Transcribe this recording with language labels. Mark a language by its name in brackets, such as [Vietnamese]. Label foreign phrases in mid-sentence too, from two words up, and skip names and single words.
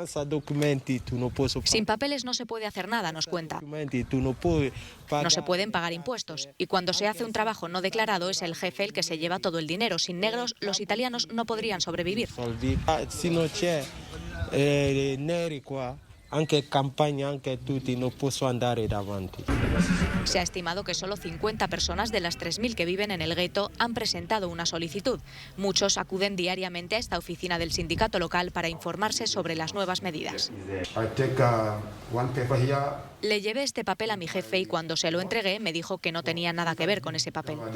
[Spanish] Sin papeles no se puede hacer nada, nos cuenta. No se pueden pagar impuestos y cuando se hace un trabajo no declarado es el jefe el que se lleva todo el dinero. Sin negros, los italianos no podrían sobrevivir. [Italian] anche campagna, anche tutti non posso andare davanti. [Spanish] Se ha estimado que solo 50 personas de las 3.000 que viven en el gueto han presentado una solicitud. Muchos acuden diariamente a esta oficina del sindicato local para informarse sobre las nuevas medidas. Le llevé este papel a mi jefe y cuando se lo entregué me dijo que no tenía nada que ver con ese papel.